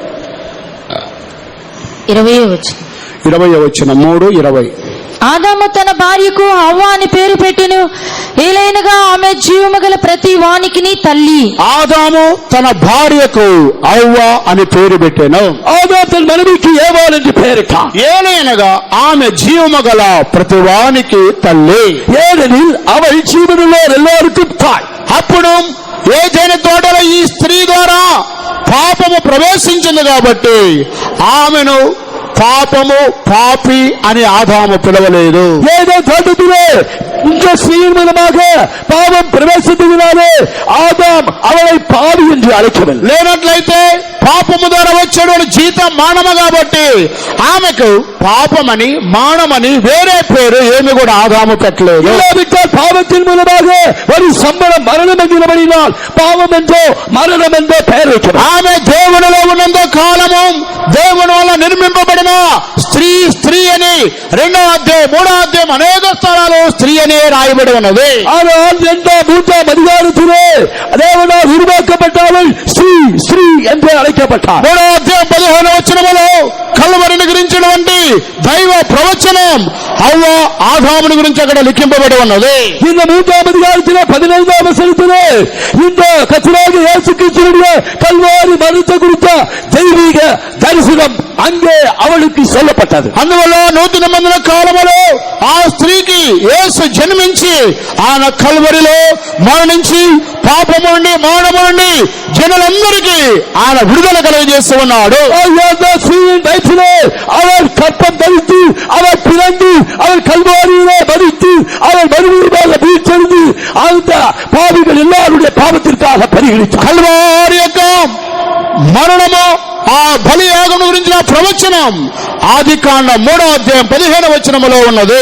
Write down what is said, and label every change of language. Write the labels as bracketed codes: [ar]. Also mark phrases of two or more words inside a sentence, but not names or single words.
[te] 20వ వచనం. 20వ వచనం 3:20. ఆదాము తన భార్యకు హవ్వ అని పేరు పెట్టెను, ఏలైనగా ఆమె జీవము గల ప్రతి వానికిని తల్లి. ఆదాము తన భార్యకు అవ్వ అని పేరు పెట్టెను. [ta] ஆதாம் தன் மனைவிக்கு ஏவாள் என்று பெயரிட்டான். [te] ఏలైనగా ఆమె జీవము గల ప్రతి వానికి తల్లి. [ta] ஏனெனில் அவள் ஜீவனுள்ளோர் எல்லோருக்கும் தாய். [te] అప్పుడు ఏదైనా తోటలో ఈ స్త్రీ ద్వారా పాపము ప్రవేశించింది కాబట్టి ఆమెను పాపము పాపి అని ఆదాము పిలవలేదు. [ta] ஏதோ தோட்டத்திலே இந்த ஸ்திரீயின் மூலமாக பாவம் பிரவேசித்ததினாலே ஆதாம் அவளை பாவி என்று அழைக்கவில்லை. [te] లేనట్లయితే పాపము ద్వారా వచ్చాడు జీతం మానము కాబట్టి ఆమెకు పాపమని మానమని వేరే పేరు ఏమి కూడా ఆదాము పెట్టలేదు. [ta] இல்லாவிட்டால் பாவத்தின் மூலமாக ஒரு சம்பளம் மரணம் என்கிறபடினால் பாவம் என்றோ மரணம் என்றோ பெயர் வைக்கிறார். [te] ఆమె దేవునిలో ఉన్నంత కాలము దేవుని వల్ల నిర్మింపబడిన స్త్రీ అని 2వ అధ్యాయం 3వ అధ్యాయం అనేక స్థలాలు స్త్రీ అనే రాయబడి ఉన్నది. [ta] ஆனால் 2ம் 3ம் அதிகாரத்திலே தேவனால் உருவாக்கப்பட்டவள் ஸ்ரீ என்று அழைக்கப்பட்டார். [te] 3వ అధ్యాయం 15వ వచనములో కల్వరిని గురించినటువంటి దైవ ప్రవచనం అవ్వ ఆదాముని గురించి అక్కడ లిఖింపబడి ఉన్నది. [ta] இந்த 3ம் அதிகாரத்திலே 15வது வசனத்திலே இந்த கர்த்தராகிய இயேசு கிறிஸ்துவின் கல்வாரி மரணத்தை குறித்த தெய்வீக தரிசனம் அங்கே அவளுக்கு சொல்லப்பட்டது. [te] అందువల్ల నూతన నిబంధన కాలములో ఆ స్త్రీకి యేసు జన్మించి ఆయన కల్వరిలో మరణించి పాపము నుండి మరణము నుండి జనులందరికీ ఆయన విడుదల కలుగజేస్తూ ఉన్నాడు. [ta] ஸ்ரீயின் வயிற்றிலே அவர் கற்பம் தரித்து அவர் பிறந்து அவர் கல்வாரியிலே மரித்து அவர் மறுபடியும் வீழ்ச்செழுந்து அந்த பாவிகள் எல்லாருடைய பாவத்திற்காக பரிகரித்தார். [te] కల్వారి యొక్క మరణము ఆ బలియాగం గురించిన ప్రవచనం ఆది కాండం 3వ అధ్యాయం 15వ వచనములో ఉన్నది.